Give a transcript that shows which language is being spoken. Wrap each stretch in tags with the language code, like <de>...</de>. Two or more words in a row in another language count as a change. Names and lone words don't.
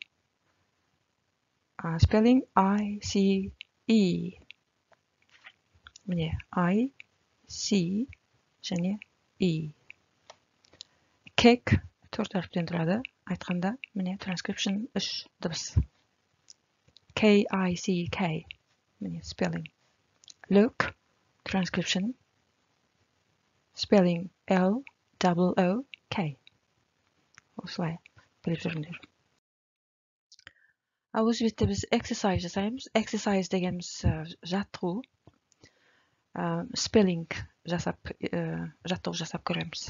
<en>Spelling I-C-E.</en> <kk>Міне, I-C және E. Cake 4 әріптен тұрады. Айтқанда, міне, transcription 3 дыбыс.</kk> <en>K-I-C-K. Міне,</en> <kk>spelling.</kk> <en>Look, transcription. Spelling L-O-O-K.</en> <kk>Осылай, біліп жүріңдер. Өз бетте біз exercise жасаймыз. Exercise дегеніміз жаттығу. Spelling жасап, жаттығу жасап көреміз.</kk>